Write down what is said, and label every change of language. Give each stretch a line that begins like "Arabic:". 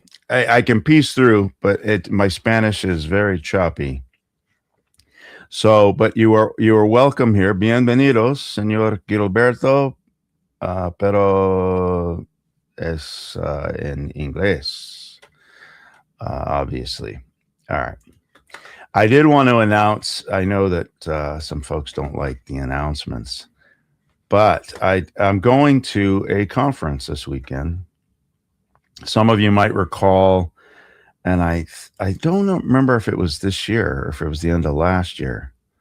English: I can piece through, but my Spanish is very choppy. So, but you are welcome here.
Spanish: Bienvenidos, señor Gilberto, pero es en inglés, obviously.
English: All right. I did want to announce, I know that some folks don't like the announcements, but I'm going to a conference this weekend. Some of you might recall, and I don't remember if it was this year or if it was the end of last year.